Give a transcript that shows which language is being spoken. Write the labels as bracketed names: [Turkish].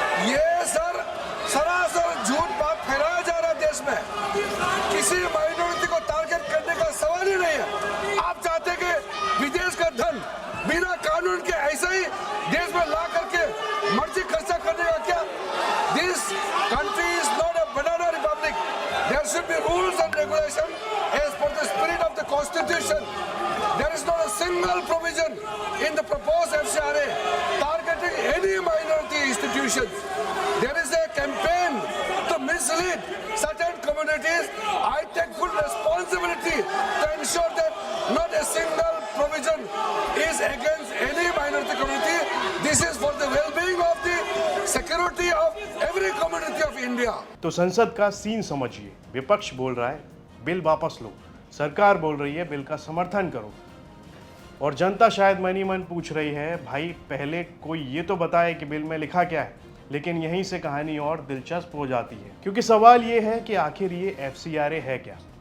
[Hindi] ये सरासर झूठ बात फैलाया जा रहा है देश में। किसी माइनॉरिटी को टारगेट करने का सवाल ही नहीं है। आप चाहते हैं कि विदेश का धन बिना कानून के ऐसे ही देश में ला करके मर्जी खर्चा करने का क्या? [English] This country is not a banana republic. There should be rules and regulations as per the spirit of the constitution. There is not a single provision in the proposed FCRA targeting any minority institutions. There is a campaign to mislead certain communities. I take full responsibility to ensure that not a single provision is against any minority community. This is for the well-being of the security of every community of India. [Hindi] तो संसद का scene समझिए। विपक्ष बोल रहा है bill वापस लो, सरकार बोल रही है बिल का समर्थन करो, और जनता शायद मन ही मन पूछ रही है भाई पहले कोई ये तो बताए कि बिल में लिखा क्या है। लेकिन यहीं से कहानी और दिलचस्प हो जाती है, क्योंकि सवाल ये है कि आखिर ये एफसीआरए है क्या?